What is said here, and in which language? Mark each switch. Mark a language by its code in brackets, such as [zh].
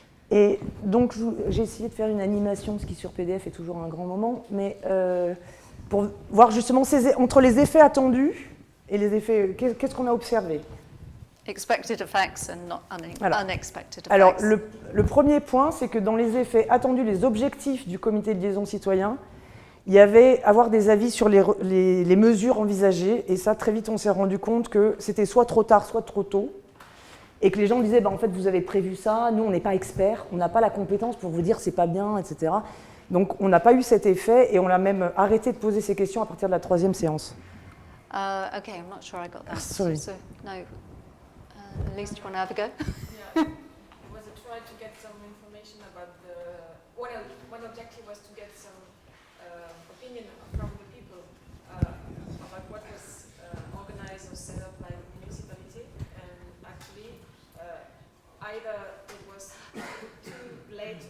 [fr] Et donc j'ai essayé de faire une animation, ce qui sur PDF est toujours un grand moment, mais pour voir justement entre les effets attendus et les effets, qu'est-ce qu'on a observé? [en] Expected effects and not unexpected effects. [fr] Alors, le premier point, c'est que dans les effets attendus, les objectifs du comité de liaison citoyen, il y avait avoir des avis sur les mesures envisagées, et ça, très vite, on s'est rendu compte que c'était soit trop tard, soit trop tôt, et que les gens disaient, en fait, vous avez prévu ça, nous, on n'est pas experts, on n'a pas la compétence pour vous dire c'est pas bien, etc. Donc, on n'a pas eu cet effet, et on a même arrêté de poser ces questions à partir de la 3e séance. [en] Okay, I'm not sure I got that. Sorry. So, no. Elise, do you want to have a go? Yeah. Was it try to get some information about one objective was to get some opinion from the people about what was organized or set up by the municipality, and actually either it was too late